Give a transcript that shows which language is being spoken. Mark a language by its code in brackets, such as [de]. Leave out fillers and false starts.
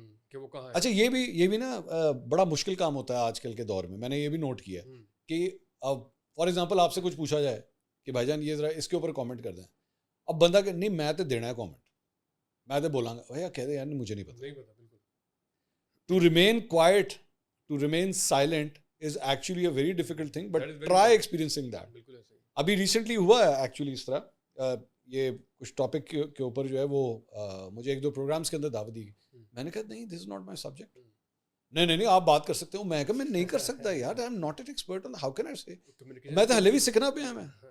[ur] کہ وہ کہاں ہے. اچھا یہ بھی نا بڑا مشکل کام ہوتا ہے آج کل کے دور میں. میں نے یہ بھی نوٹ کیا کہ اب فار ایگزامپل آپ سے کچھ پوچھا جائے کہ بھائی جان یہ ذرا اس کے اوپر کامنٹ کر دیں, اب بندہ کہ نہیں میں تو دینا ہے کامنٹ, میں تو بولاں گا بھیا کہہ دے یار مجھے نہیں پتا. [en] To remain quiet, to remain silent is actually a very difficult thing, but try experiencing that. [ur] ابھی ریسنٹلی ہوا ہے ایکچولی اس طرح, یہ کچھ ٹاپک کے اوپر جو ہے وہ مجھے ایک دو پروگرامس کے اندر دعوت دی. میں نے کہا نہیں [en] This is not my subject. [ur] نہیں آپ بات کر سکتے ہو. میں کہا میں نہیں کر سکتا یار, [en] I am not an expert on how can I say. [ur] میں تو ہلے بھی سیکھنا پہ ہوں.